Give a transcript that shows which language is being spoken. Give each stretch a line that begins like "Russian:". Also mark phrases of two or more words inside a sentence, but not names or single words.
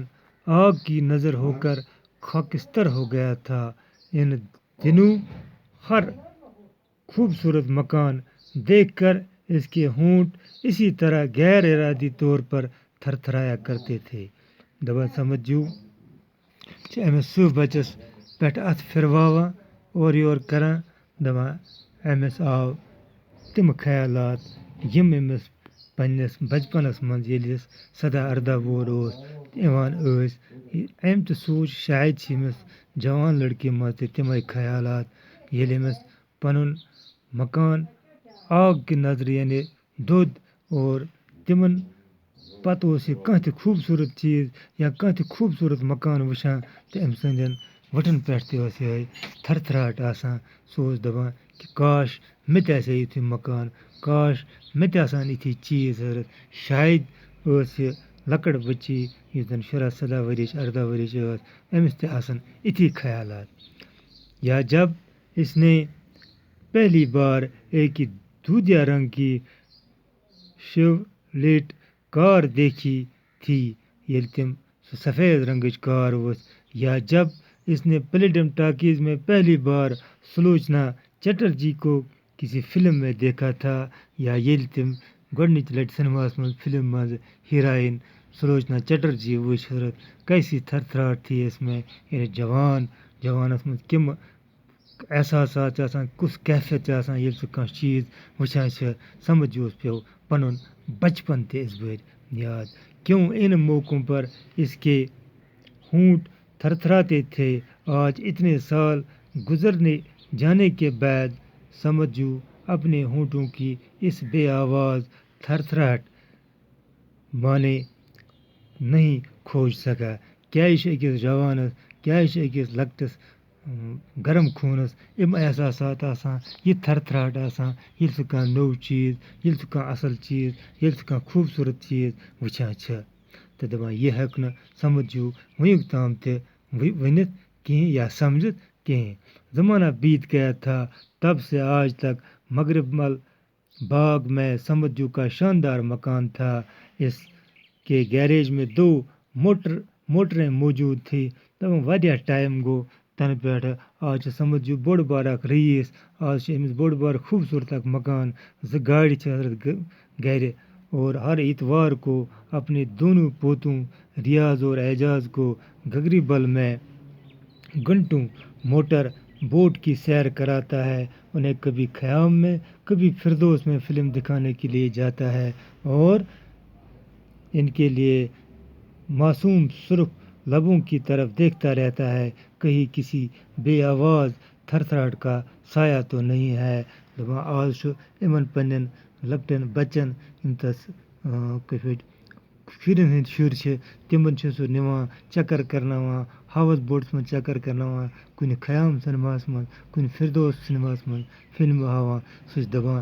Urdu: آگ کی نظر ہو کر خاکستر ہو گیا تھا ان دنوں ہر خوبصورت مکان دیکھ کر اس کے ہونٹ اسی طرح غیر ارادی طور پر تھرتھرایا کرتے تھے
Kashmiri: دپان سمجھو چھِ أمِس سُہ بَچَس پٮ۪ٹھ اَتھٕ پھِرواوان اورٕ یورٕ کَران دَپان أمِس آو تِم خیالات یِم أمِس پنٛنِس بَچپَنَس منٛز ییٚلہِ أسۍ 17-18 وُہُر اوس یِوان ٲسۍ أمۍ تہِ سوٗنٛچ شاید چھِ أمِس جوان لٔڑکی منٛز تہِ تِمَے خیالات ییٚلہِ أمِس پَنُن مکان آگ کہِ نظرِ یعنی دوٚد اور تِمَن پَتہٕ اوس یہِ کانٛہہ تہِ خوٗبصوٗرت چیٖز یا کانٛہہ تہِ خوٗبصوٗرت مکان وٕچھان تہٕ أمۍ سٕنٛدٮ۪ن وٕٹھَن پٮ۪ٹھ تہِ ٲس یِہوٚے تھرتھراہٹ آسان سُہ اوس دَپان کہِ کاش مےٚ تہِ آسہِ ہے یُتھُے مکان کاش مےٚ تہِ آسہٕ ہَن یِتھی چیٖز ضوٚرَتھ شاید ٲس یہِ لۄکٕٹ بٔچی یُس زَن 17 ؤرِش 18 ؤرِش ٲس أمِس تہِ آسان یِتھی خیالات
Urdu: یا جب اس نے پہلی بار ایک دودھیا رنگ کی شیولیٹ کار دیکھی تھی
Kashmiri: ییٚلہِ تِم سُہ سفید رنگٕچ کار وٕچھ
Urdu: یا جب اس نے پلیڈم ٹاکیز میں پہلی بار سلوچنا چٹرجی کو کسی فلم میں دیکھا تھا
Kashmiri: یا ییٚلہِ تِم گۄڈنِچ لَٹہِ سِنیماہَس منٛز فِلم منٛز ہیٖراین سلوچنا چٹرجی وٕچھ حضرت
Urdu: کیسی تھرتھراہٹ تھی اس میں
Kashmiri: یعنی جوانَس منٛز کَمہٕ احساسات چھِ آسان کُس کیفیت چھِ آسان ییٚلہِ سُہ کانٛہہ چیٖز وٕچھان چھِ سمجھوس پیوٚو پَنُن بچپن تہِ اِس بٲرۍ یاد
Urdu: کیوں ان موقعوں پر اس کے ہونٹ تھرتھراتے تھے آج اتنے سال گزرنے جانے کے بعد سمجھو اپنے ہونٹوں کی اس بے آواز تھرتھراہٹ مانے نہیں کھوج سکا
Kashmiri: کیٛاہ یہِ چھُ أکِس جوانَس کیٛاہ یہِ چھُ أکِس لۄکٹِس گرم خوٗنَس یِم احساسات آسان یہِ تھرتھراہٹ آسان ییٚلہِ سُہ کانٛہہ نوٚو چیٖز ییٚلہِ سُہ کانٛہہ اَصٕل چیٖز ییٚلہِ سُہ کانٛہہ خوٗبصوٗرت چیٖز وٕچھان چھِ تہٕ دَپان یہِ ہیٚکہِ نہٕ سمجھو وٕنیُک تام تہِ ؤنِتھ کِہیٖنۍ یا سمجھِتھ کِہیٖنۍ
Urdu: زمانہ بیت گیا تھا تب سے آج تک مغرب مل باغ میں سمجھو کا شاندار مکان تھا اس کے گیریج میں 2 موٹریں موجود تھی دَپان
Kashmiri: واریاہ ٹایم گوٚو تَنہٕ پٮ۪ٹھٕ آز چھِ سمجھو بوٚڑ بار اَکھ رئیٖس آز چھِ أمِس بوٚڑ بار خوٗبصوٗرت اَکھ مکان 2 گاڑِ چھِ حضرت گَرِ
Urdu: اور ہر اتوار کو اپنے دونوں پوتوں ریاض اور اعجاز کو گگری بل میں گھنٹوں موٹر بوٹ کی سیر کراتا ہے انہیں کبھی خیام میں کبھی فردوس میں فلم دکھانے کے لیے جاتا ہے اور ان کے لیے معصوم سرخ لبوں کی طرف دیکھتا رہتا ہے کہیں کسی بے آواز تھرتھراہٹ کا سایہ تو نہیں ہے
Kashmiri: دَپان آز چھُ یِمن پنٛنٮ۪ن لۄکٹٮ۪ن بَچَن یِم تَس کِتھ پٲٹھۍ شُرٮ۪ن ہٕنٛدۍ شُرۍ چھِ تِمن چھُ سُہ نِوان چکر کرناوان ہاوُس بوٹَس منٛز چکر کرناوان کُنہِ خیام سِنیماہَس منٛز کُنہِ فِردوس سِنیماہَس منٛز فِلمہٕ ہاوان سُہ چھُ دَپان